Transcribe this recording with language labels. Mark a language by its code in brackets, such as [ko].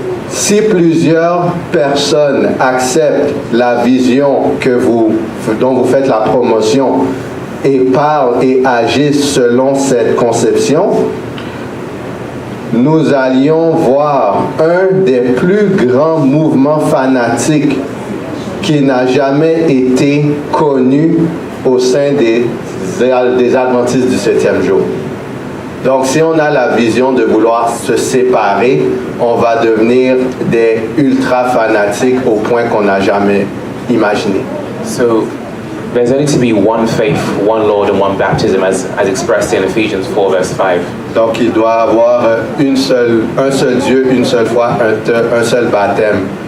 [fr] Si plusieurs personnes acceptent la vision dont vous faites la promotion et parlent et agissent selon cette conception, nous allions voir un des plus grands mouvements fanatiques qui n'a jamais été connu au sein des adventistes du 7e jour. Donc, si on a la vision de vouloir se séparer, on va devenir des ultra-fanatiques au point qu'on n'a jamais imaginé. [en] So, there's only to be one faith, one Lord, and one baptism, as expressed in Ephesians 4, verse 5. [fr] Donc, il doit avoir un seul Dieu, une seule foi, un seul baptême.